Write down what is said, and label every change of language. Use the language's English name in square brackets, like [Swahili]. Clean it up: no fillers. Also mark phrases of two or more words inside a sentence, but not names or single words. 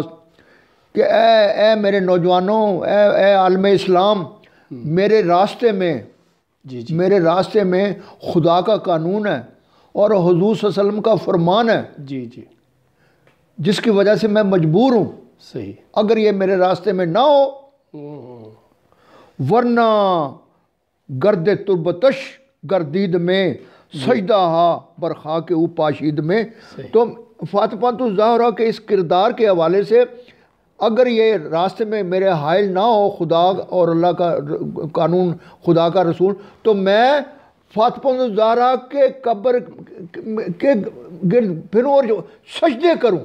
[Urdu] کہ اے میرے نوجوانوں، اے عالم اسلام، میرے راستے میں خدا کا قانون ہے اور حضور [Arabic] صلی اللہ علیہ وسلم [Urdu] کا فرمان ہے جس کی وجہ سے میں مجبور ہوں. صحیح. اگر یہ میرے راستے میں نہ ہو ورنہ [Persian] گرد تربتش گردید میں سجدہ ہا بر خاک او پاشید میں. [Urdu] تو فاطمہ الزہرا کے اس کردار کے حوالے سے اگر یہ راستے میں میرے حائل نہ ہو خدا اور اللہ کا قانون، خدا کا رسول، تو میں فاطمہ الزہرا کے قبر کے گرد پھروں اور جو سجدے کروں.